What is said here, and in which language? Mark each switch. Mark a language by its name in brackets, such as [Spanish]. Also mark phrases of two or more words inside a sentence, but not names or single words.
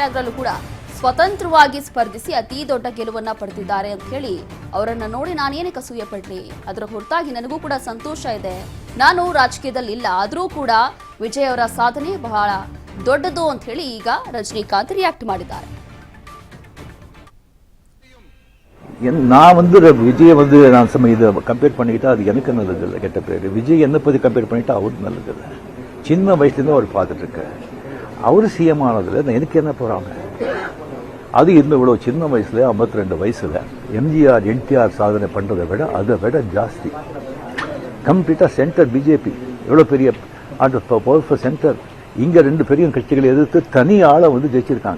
[Kannada] ಅದರಲ್ಲೂ ಕೂಡ ಸ್ವತಂತ್ರವಾಗಿ ಸ್ಪರ್ಧಿಸಿ ಅತಿ ದೊಡ್ಡ ಗೆಲುವನ್ನ ಪಡೆದಿದ್ದಾರೆ ಅಂತ ಹೇಳಿ ಅವರನ್ನ ನೋಡಿ ನಾನೇನಕ್ಕೆ ಅಸೂಯೆ ಪಡ್ಲಿ, ಅದರ ಹೊರತಾಗಿ ನನಗೂ ಕೂಡ ಸಂತೋಷ ಇದೆ, ನಾನು ರಾಜಕೀಯದಲ್ಲಿ ಇಲ್ಲ, ಆದ್ರೂ ಕೂಡ ವಿಜಯ್ ಅವರ ಸಾಧನೆ ಬಹಳ ದೊಡ್ಡದು ಅಂತ ಹೇಳಿ ಈಗ ರಜನಿಕಾಂತ್ ರಿಯಾಕ್ಟ್ ಮಾಡಿದ್ದಾರೆ. [Tamil] நான் விஜயை நான் இதை கம்பேர் பண்ணிக்கிட்டா அது எனக்கு நல்லது இல்லை. கெட்ட பேர் விஜய் என்ன பற்றி கம்பேர் பண்ணிட்டா அவருக்கு நல்லது இல்லை. சின்ன வயசுலேருந்து அவர் பார்த்துட்டு இருக்கேன். அவர் சிஎம் ஆனதில் எனக்கு என்ன போகிறாங்க, அது இன்னும் இவ்வளோ சின்ன வயசுல 52 வயசுல எம்ஜிஆர் என்டிஆர் சாதனை பண்ணுறதை விட அதை விட ஜாஸ்தி கம்ப்ளீட்டாக [English] centre BJP [Tamil] எவ்வளோ பெரிய [English] powerful centre, [Tamil] இங்கே 2 பெரிய கட்சிகளை எதிர்த்து தனி ஆளை ஜெயிச்சிருக்காங்க.